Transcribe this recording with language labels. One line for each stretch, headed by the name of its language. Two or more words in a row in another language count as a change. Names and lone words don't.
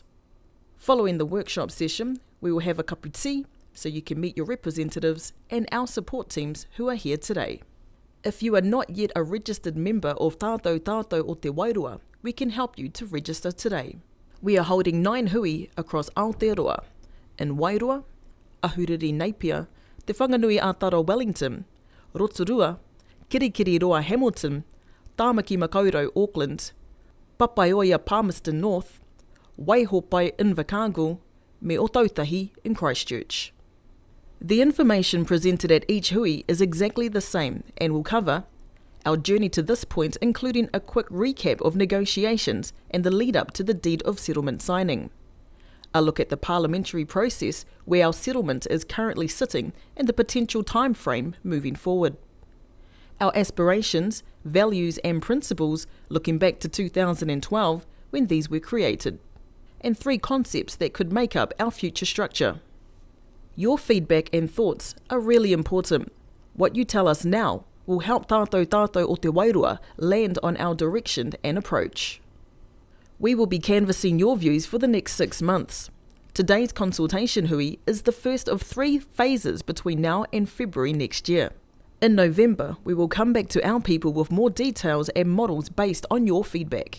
English: Following the workshop session, we will have a kapu tea, so you can meet your representatives and our support teams who are here today. If you are not yet a registered member of Tātou o Te Wairoa, we can help you to register today. We are holding 9 hui across Aotearoa, in Wairoa, Ahuriri Napier, Te Whanganui Atara Wellington, Rotorua, Kirikiriroa Hamilton, Tāmaki Makaurau Auckland, Papaioia Palmerston North, Waihopai Invercargill, me Otautahi in Christchurch. The information presented at each hui is exactly the same and will cover our journey to this point, including a quick recap of negotiations and the lead up to the deed of settlement signing, a look at the parliamentary process where our settlement is currently sitting and the potential time frame moving forward. Our aspirations, values and principles looking back to 2012 when these were created, and 3 concepts that could make up our future structure. Your feedback and thoughts are really important. What you tell us now will help tātou o te Wairoa land on our direction and approach. We will be canvassing your views for the next 6 months. Today's consultation hui is the first of 3 phases between now and February next year. In November, we will come back to our people with more details and models based on your feedback.